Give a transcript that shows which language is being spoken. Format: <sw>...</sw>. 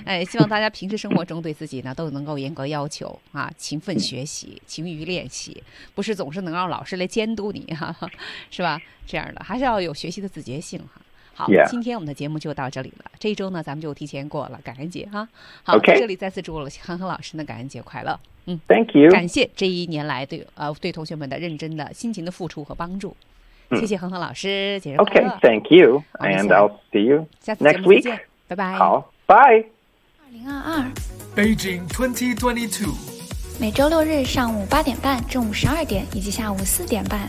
<zh>哎，希望大家平时生活中对自己呢都能够严格要求啊，勤奋学习，勤于练习，不是总是能让老师来监督你哈、啊，是吧？这样的还是要有学习的自觉性哈、啊。好，</zh> <en>yeah.</en> <zh>今天我们的节目就到这里了。这一周呢，咱们就提前过了感恩节哈。好，</zh> <en>okay.</en> <zh>这里再次祝了哼哼老师的感恩节快乐。嗯</zh> <en>，Thank you，</en> <zh>感谢这一年来对同学们的认真的辛勤的付出和帮助。嗯、谢谢哼哼老师，节日快乐。</zh> <en>Okay, thank you, and I'll see you next week.</en> <zh>拜拜。好</zh> <en>，Bye。 2022 Beijing 2022，</en> <zh>每周六日上午8:30、中午12:00以及下午4:30，</zh>